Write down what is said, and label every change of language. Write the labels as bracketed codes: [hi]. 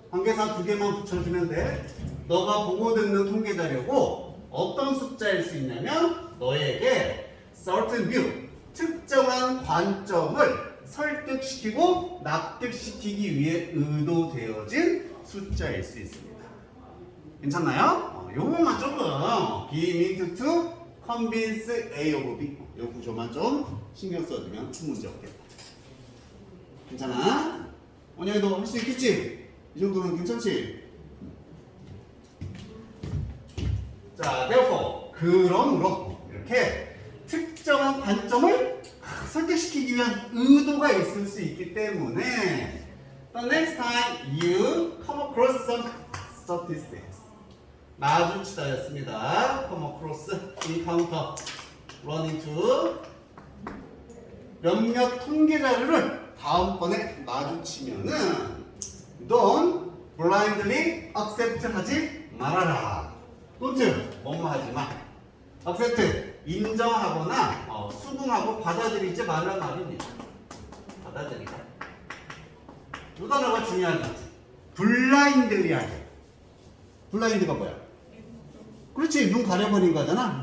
[ko] 관계사 2개만 붙여주면 돼. 너가 보고 듣는 통계 자료고 어떤 숫자일 수 있냐면 너에게 [en] certain view, [ko] 특정한 관점을 설득시키고 납득시키기 위해 의도되어진 숫자일 수 있습니다. 괜찮나요? 요거만 조금 [en] be meant to convince A of B. [ko] 요 구조만 좀 신경 써주면 큰 문제 없겠다. 괜찮아? 원영이도 할 수 있겠지? 이 정도는 괜찮지? 자, therefore, 그러므로 이렇게 특정한 관점을 설득시키기 위한 의도가 있을 수 있기 때문에 [en] the next time you come across some statistics [ko] 마주치다였습니다. [en] come across, encounter, run into [ko] 몇몇 통계 자료를 다음번에 마주치면은 [en] don't blindly accept [ko] 하지 말아라. don't 뭐뭐 하지 마. accept 인정하거나 수긍하고 받아들이지 말라는 말입니다. 받아들이다. 이 단어가 중요한 거지. blindly 하게. 블라인드가 뭐야? 그렇지. 눈 가려버린 거잖아.